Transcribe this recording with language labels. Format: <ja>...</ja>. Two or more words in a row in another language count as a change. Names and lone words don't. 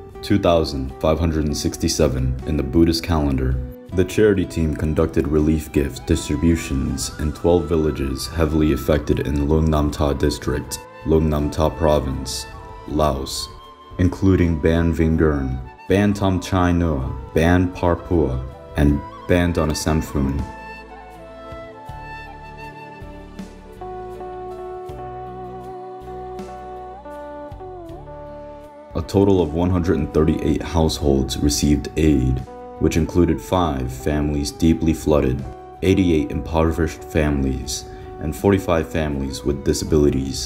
<en>2567 in the Buddhist calendar, the charity team conducted relief gift distributions in 12 villages heavily affected in Luang Namtha district, Luang Namtha province, Laos, including Ban Vingern, Ban Tam Chai Nua, Ban Parpua, and Ban Donasamphun. A total of 138 households received aid, which included 5 families deeply flooded, 88 impoverished families, and 45 families with disabilities.</en>